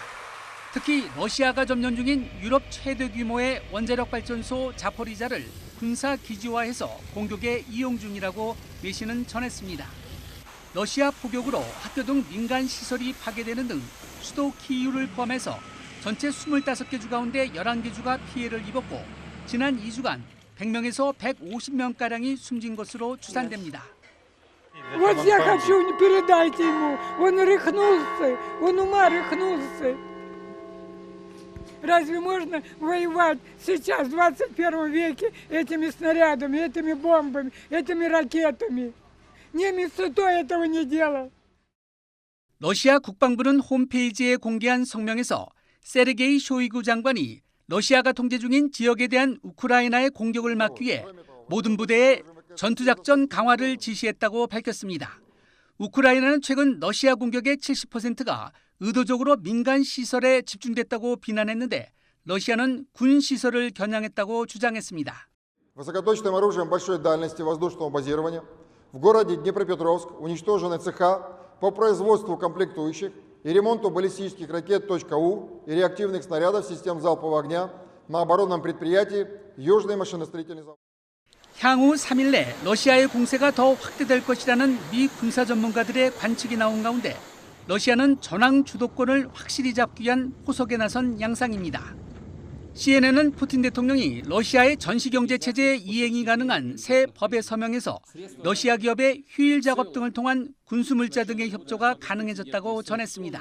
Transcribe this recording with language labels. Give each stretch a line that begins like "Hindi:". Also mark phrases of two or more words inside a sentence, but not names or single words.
Korean: 특히 러시아가 점령 중인 유럽 최대 규모의 원자력 발전소 자포리자를 군사 기지화해서 공격에 이용 중이라고 외신은 전했습니다. 러시아 포격으로 학교 등 민간 시설이 파괴되는 등 수도 키이우를 포함해서 전체 25개 주 가운데 11개 주가 피해를 입었고 지난 2주간 100명에서 150명가량이 숨진 것으로 추산됩니다.
Russian: Вот я хочу, передайте ему. Он рехнулся, он ума рехнулся. Разве можно воевать сейчас, в 21 веке, этими снарядами, этими бомбами, этими ракетами? Немец то этого не делал.
Korean: 러시아 국방부는 홈페이지에 공개한 성명에서 세르게이 쇼이구 장관이 러시아가 통제 중인 지역에 대한 우크라이나의 공격을 막기 위해 모든 부대에 전투작전 강화를 지시했다고 밝혔습니다. 우크라이나는 최근 러시아 공격의 70%가 의도적으로 민간 시설에 집중됐다고 비난했는데 러시아는 군 시설을 겨냥했다고 주장했습니다.
Russian: Высокоточным оружием большой дальности воздушного базирования в городе Днепропетровск уничтожены цеха по производству комплектующих и ремонту баллистических ракет .У и реактивных снарядов систем залпового огня на оборонном предприятии Южный машиностроительный завод.
Korean: 향후 3일 내 러시아의 공세가 더 확대될 것이라는 미 군사 전문가들의 관측이 나온 가운데 러시아는 전황 주도권을 확실히 잡기 위한 포석에 나선 양상입니다. CNN은 푸틴 대통령이 러시아의 전시경제 체제에 이행이 가능한 새 법에 서명해서 러시아 기업의 휴일 작업 등을 통한 군수물자 등의 협조가 가능해졌다고 전했습니다.